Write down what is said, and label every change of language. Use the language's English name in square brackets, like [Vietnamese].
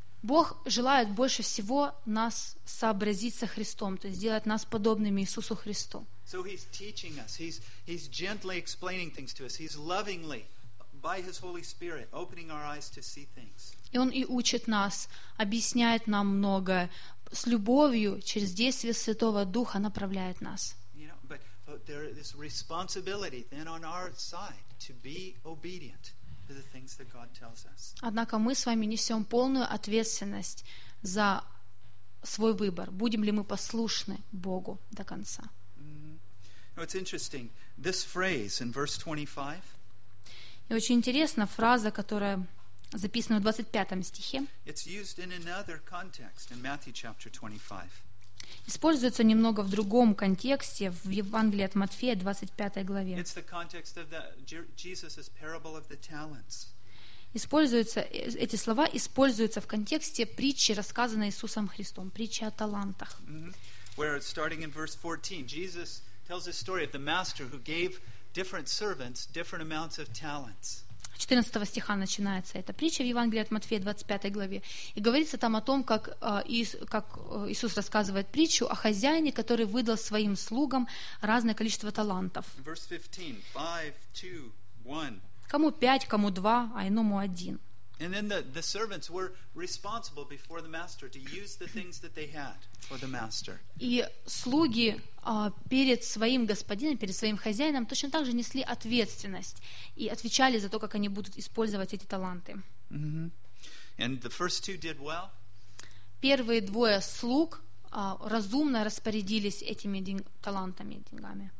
[Russian] Бог желает больше всего нас сообразить со Христом, то есть сделать нас подобными Иисусу Христу. [English] So He's teaching us. He's gently explaining things to us. He's lovingly, by His Holy Spirit, opening our eyes to see things. [Russian] И Он и учит нас, объясняет нам многое с любовью через действие Святого Духа направляет нас. [English] You know, but there is responsibility then on our side. To be obedient to the things that God tells us. [Russian] Однако мы с вами несем полную ответственность за свой выбор. Будем ли мы послушны Богу до конца? [English] Mm-hmm. Now, it's interesting. This phrase in verse 25. [Russian] И очень интересна фраза, которая записана в 25 стихе. [English] It's used in another context in Matthew chapter 25. [Russian] Используется немного в другом контексте в Евангелии от Матфея, 25 главе. [English] It's the context of the Jesus's parable of the talents. [Russian] Используются эти слова используются в контексте притчи, рассказанной Иисусом Христом, притчи о талантах. Mm-hmm. [English] Where starting in verse 14, Jesus tells the story of the master who gave different servants different amounts of talents. [Russian] 14 стиха начинается эта притча в Евангелии от Матфея, 25 главе. И говорится там о том, как Иисус рассказывает притчу о хозяине, который выдал своим слугам разное количество талантов. [English] Verse 15, 5, 2, 1. [Russian] Кому 5, кому 2, а иному 1. [English] And then the servants were responsible before the master to use the things that they had for the master. [Russian] И слуги перед своим господином, перед своим хозяином точно так же несли ответственность и отвечали за то, как они будут использовать эти таланты. [English] Mm-hmm. And the first two did well. [Russian] Первые двое слуг разумно распорядились этими талантами, деньгами.